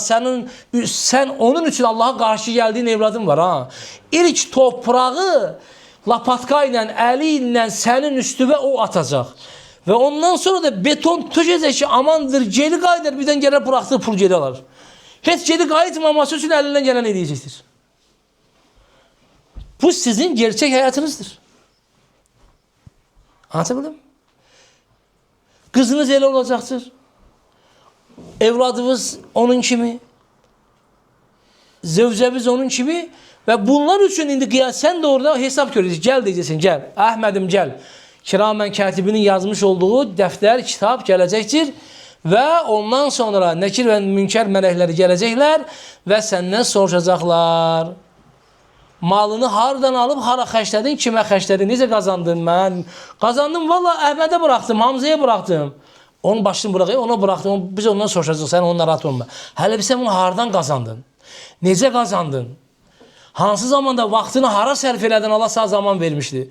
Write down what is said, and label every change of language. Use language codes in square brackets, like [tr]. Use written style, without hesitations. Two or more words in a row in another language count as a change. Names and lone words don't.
[az] Sən onun üçün Allah'a qarşı gəldiyin evladın var. Ha? İlk toprağı lapatka ilə, əli ilə sənin üstüvə o atacaq. Və ondan sonra da beton tökəcək ki, amandır, geri qayıdır, birdən gələ bıraxdığı pul geri alır. Heç geri qayıtmaması üçün əlindən gələn edəcəkdir. [tr] Bu sizin gerçek hayatınızdır. Anlatabildim mi? Kızınız elə olacaktır. [az] Evladınız onun kimi. Zevcemiz onun kimi. [tr] Ve bunlar için indi sen de orada hesap göreceksin. Gel diyeceksin, gel. Ahmedim gel. Kiramen katibinin yazmış olduğu defter, kitap gelecektir. Ve ondan sonra nekir ve münker melekleri gelecekler. Ve senden soracaklar. [az] Malını hardan alıp hara xərclədin, kimə xərclədin, necə qazandın mən? Qazandım, valla Əhmədə bıraxdım, Hamzaya bıraxdım. Onun başını bıraxayım, ona bıraxdım, biz ondan soruşacaq, sən ondan rahat olma. Hələ bir sən bunu hardan qazandın? Necə qazandın? Hansı zamanda vaxtını hara sərf elədin, Allah sağ zaman vermişdi.